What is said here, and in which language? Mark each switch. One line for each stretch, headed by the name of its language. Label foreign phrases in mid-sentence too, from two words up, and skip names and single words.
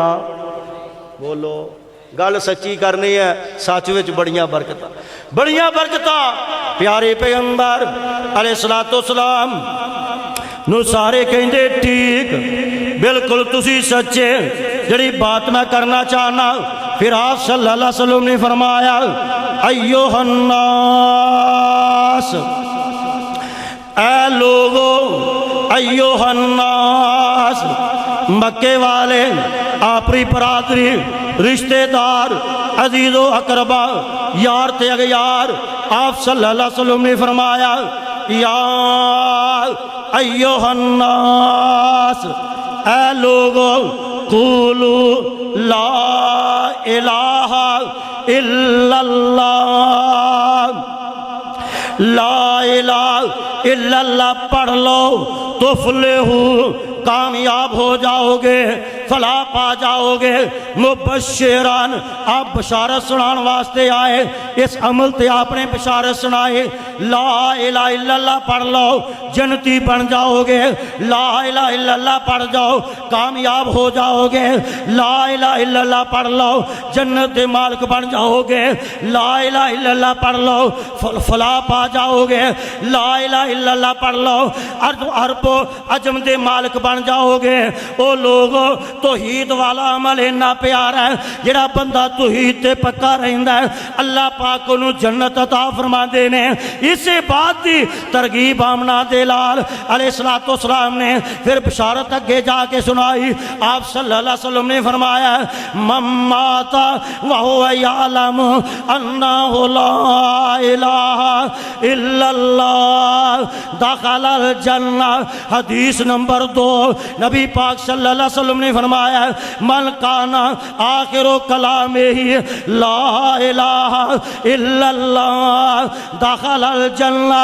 Punjabi: بولو گل سچی کرنی ہے. سچ وچ بڑیاں برکتاں بڑیاں برکتاں۔ پیارے پیغمبر
Arabic: عليه الصلاة والسلام
Punjabi: نوں سارے کہندے ٹھیک بالکل تسی سچے جہڑی بات میں کرنا چاہنا. پھر آپ
Arabic: صلى الله عليه وسلم
Punjabi: نے فرمایا
Arabic: أيها الناس
Punjabi: اے لوگو
Arabic: أيها الناس.
Punjabi: مکے والے آپری برادری رشتہ دار عزیز و اقربا یار تے اغیار آپ
Arabic: صلى الله عليه وسلم
Punjabi: نے فرمایا
Arabic: يا أيها الناس
Punjabi: اے لوگو
Arabic: قولوا لا إله إلا الله. لا إله إلا الله
Punjabi: پڑھ لو تفلحو کامیاب ہو جاؤ گے. فلاح پا جاؤ گے۔ مبشران، آپ بشارت سنان واسطے آئے، اس عمل تے آپ نے بشارت سنائے۔
Arabic: لا الہ الا اللہ
Punjabi: پڑھ لو جنتی بن جاؤ گے،
Arabic: لا الہ الا اللہ
Punjabi: پڑھ جاؤ کامیاب ہو جاؤ گے،
Arabic: لا الہ الا اللہ
Punjabi: پڑھ لو جنت دے مالک بن جاؤ گے،
Arabic: لا الہ الا اللہ
Punjabi: پڑھ لو فلاح پا جاؤ گے،
Arabic: لا الہ الا اللہ
Punjabi: پڑھ لو عرب و عجم دے مالک بن جاؤ گے۔ او لوگو توحید والا عمل اتنا پیارا ہے، جڑا بندہ توحید تے پکا رہندا ہے اللہ پاک انہوں جنت عطا فرما دینے۔ اسے بات دی ترغیب آمنہ دلال
Arabic: علیہ السلام
Punjabi: نے پھر بشارت اگے جا کے سنائی۔
Arabic: آپ صلی اللہ علیہ وسلم
Punjabi: نے فرمایا
Arabic: من مات وہو یعلم انہ لا الہ الا اللہ دخل الجنہ۔
Punjabi: حدیث نمبر 2، نبی پاک
Arabic: صلی اللہ علیہ وسلم
Punjabi: نے فرمایا
Arabic: من کان آخر کلامہ لا الہ الا اللہ دخل الجنہ۔